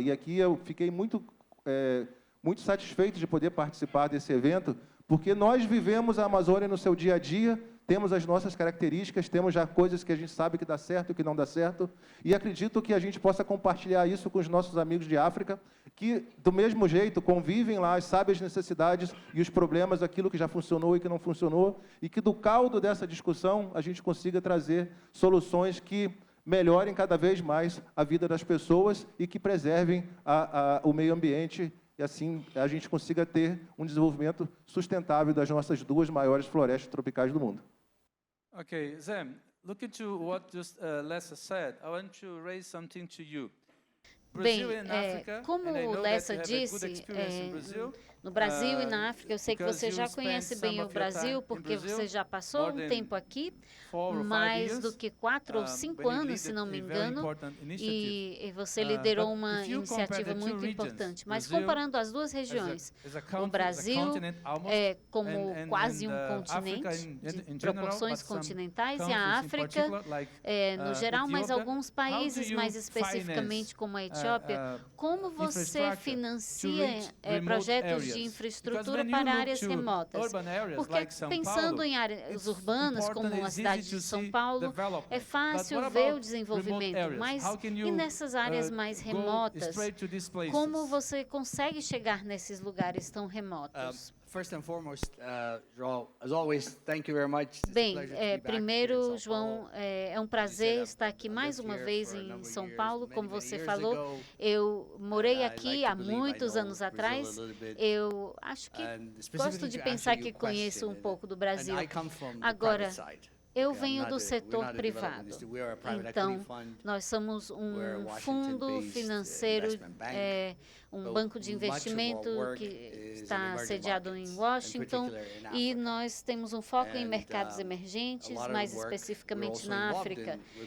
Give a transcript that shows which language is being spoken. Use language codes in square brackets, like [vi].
[pt] E aqui eu fiquei muito satisfeito de poder participar desse evento, porque nós vivemos a Amazônia no seu dia a dia, temos as nossas características, temos já coisas que a gente sabe que dá certo e que não dá certo, e acredito que a gente possa compartilhar isso com os nossos amigos de África, que, do mesmo jeito, convivem lá, sabem as necessidades e os problemas, aquilo que já funcionou e que não funcionou, e que do caldo dessa discussão a gente consiga trazer soluções que melhorem cada vez mais a vida das pessoas e que preservem o meio ambiente, e assim a gente consiga ter um desenvolvimento sustentável das nossas duas maiores florestas tropicais do mundo. [en] Okay, Zem, looking to what just Lessa said, I want to raise something to you. [pt] Bem, como o Lessa disse, no Brasil e na África, eu sei que você já conhece bem o Brasil, porque você já passou um tempo aqui, mais do que 4 ou 5 anos, se não me engano, e você liderou uma iniciativa muito importante. Mas comparando as duas regiões, o Brasil é como quase um continente, de proporções continentais, e a África, no geral, mas alguns países, mais especificamente como a Etiópia, como você financia projetos de infraestrutura para áreas remotas? Porque pensando em áreas urbanas, como a cidade de São Paulo, é fácil ver o desenvolvimento, mas e nessas áreas mais remotas, como você consegue chegar nesses lugares tão remotos? [en] First and foremost, João, as always, thank you very much. [pt] Bem, primeiro, João, é um prazer estar aqui mais uma vez em São Paulo. Como você falou, eu morei aqui há muitos anos atrás. Eu acho que gosto de pensar que conheço um pouco do Brasil. Agora, eu venho do setor privado, então nós somos um fundo financeiro, um banco de investimento que está sediado em Washington, e nós temos um foco em mercados emergentes, mais especificamente na África.